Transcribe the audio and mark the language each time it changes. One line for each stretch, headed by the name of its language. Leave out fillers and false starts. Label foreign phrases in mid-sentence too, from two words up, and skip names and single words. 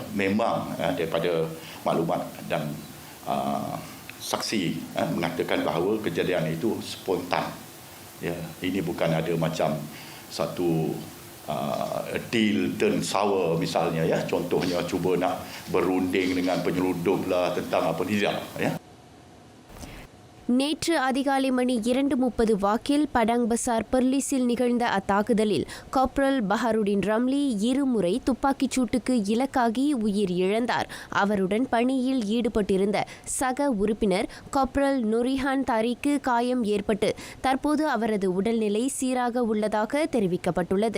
Malay: Memang daripada maklumat dan saksi mengatakan bahawa kejadian itu spontan. Ya, ini bukan ada macam satu
English: deal turn sour
Malay: misalnya ya, contohnya cuba nak berunding dengan penyeludup lah tentang apa tidak ya.
Tamil: நேற்று அதிகாலை மணி 2:30 வாக்கில் படாங் பசார் பெர்லிஸில் நிகழ்ந்த அத்தாக்குதலில் காப்ரல் பஹாருடின் ரம்லி 2 முறை துப்பாக்கிச் சூட்டுக்கு இலக்காகி உயிர் இழந்தார். அவருடன் பணியில் ஈடுபட்டிருந்த சக உறுப்பினர் காப்ரல் நொரிஹான் தாரிக்கு காயம் ஏற்பட்டு தற்போது அவரது உடல்நிலை சீராக உள்ளதாக தெரிவிக்கப்பட்டுள்ளது.